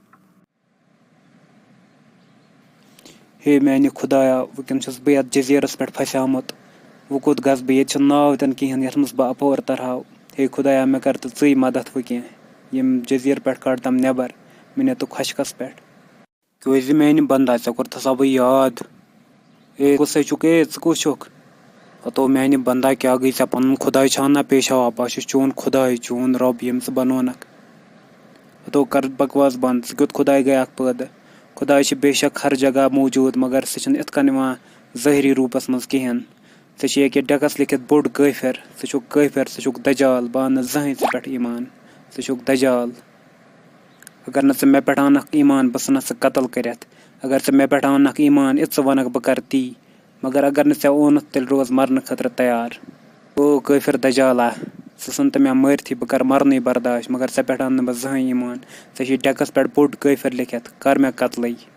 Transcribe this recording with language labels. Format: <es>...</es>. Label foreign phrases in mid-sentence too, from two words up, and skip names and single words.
<ks>ہے میٛانہِ خۄدایا وٕنکٮ۪ن چھُس بہٕ یَتھ جٔزیٖرَس پٮ۪ٹھ پھسیومُت وۄنۍ کوٚت گژھٕ بہٕ ییٚتہِ چھُنہٕ ناو تہِ نہٕ کِہیٖنۍ یَتھ منٛز بہٕ اَپور تَرہاو ہے خۄدایا مےٚ کَر تہٕ ژٕے مَدَتھ وۄنۍ کینٛہہ ییٚمہِ جٔزیٖرٕ پٮ۪ٹھ کَڑتَم نٮ۪بر مےٚ نہِ تہٕ خۄشکَس پٮ۪ٹھ کیٛازِ میٛانہِ بنٛدا ژےٚ کوٚرتھَسا بہٕ یاد ہے کُسے چھُکھ ہے ژٕ کُس چھُکھ ہتو میٛانہِ بنٛدا کیٛاہ گٔے ژےٚ پَنُن خۄداے چھان نا پیشوا بہٕ چھُس چون خۄداے چون رۄب ییٚمۍ ژٕ بنوونَکھ ہتو کَر بکواس بنٛد ژٕ کیُتھ خۄداے گٔیَکھ پٲدٕ خۄداے چھِ بے شک ہر جگہ موٗجوٗد مگر سُہ چھِنہٕ یِتھ کٔنۍ یِوان ظٲہری روٗپَس منٛز کِہیٖنۍ ژےٚ چھِ ییٚکیٛاہ ڈٮ۪کَس لیکھِتھ بوٚڑ کٲفِر ژٕ چھُکھ کٲفِر ژٕ چھُکھ دجال بہٕ اَنہٕ نہٕ زٕہٕنۍ ژےٚ پٮ۪ٹھ ایٖمان ژٕ چھُکھ دجال اگر نہٕ ژٕ مےٚ پٮ۪ٹھ اَنَکھ ایٖمان بہٕ ژھٕنَکھ ژٕ قتل کٔرِتھ اگر ژٕ مےٚ پٮ۪ٹھ اَنَکھ ایٖمان یہِ ژٕ وَنَکھ بہٕ کَرٕ تی مگر اگر نہٕ ژےٚ اوٚنُتھ تیٚلہِ روز مَرنہٕ خٲطرٕ تیار او کٲفِر دجالا ژٕ ژھٕن تہٕ مےٚ مٲرتھٕے بہٕ کَرٕ مَرنٕے برداش مگر ژےٚ پٮ۪ٹھ اَنہٕ نہٕ بہٕ زٕہٕنۍ ایٖمان ژےٚ چھِ ڈٮ۪کَس پٮ۪ٹھ بوٚڑ کٲفِر لیکھِتھ کَر مےٚ قتلٕے</ks>